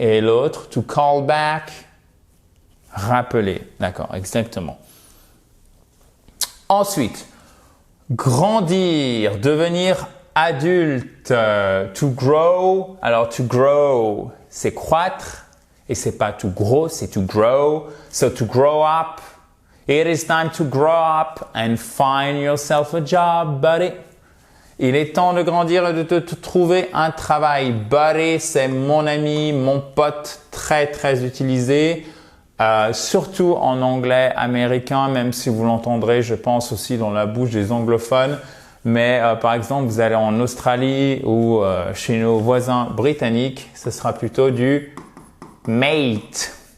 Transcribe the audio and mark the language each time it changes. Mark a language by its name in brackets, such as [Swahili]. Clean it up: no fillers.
[French] Et l'autre, [English] to call back, [French] rappeler. D'accord, exactement. Ensuite, grandir, devenir adulte, [English] to grow. [French] Alors, [English] to grow, [French] c'est croître. Et c'est pas to grow, c'est to grow. [English] So, to grow up. It is time to grow up and find yourself a job, buddy. [French] Il est temps de grandir et de te trouver un travail. Buddy, c'est mon ami, mon pote, très, très utilisé. Surtout en anglais américain, même si vous l'entendrez, je pense aussi dans la bouche des anglophones. Mais par exemple, vous allez en Australie ou chez nos voisins britanniques, ce sera plutôt du mate.